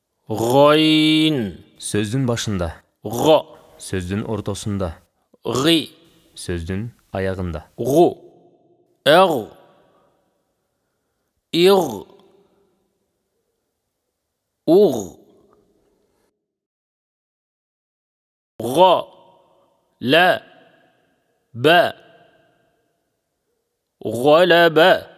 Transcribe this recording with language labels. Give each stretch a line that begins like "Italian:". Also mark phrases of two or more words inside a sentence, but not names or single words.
Uzbek: G'oyn.
Kyrgyz: Сөздүн башында.
Uzbek: G'o.
Kyrgyz: Сөздүн ортосунда.
Uzbek: G'i.
Kyrgyz: Сөздүн аягында.
Uzbek: G'u. Er. Ir. Ur. Gha. La. Ba. Ghalaba.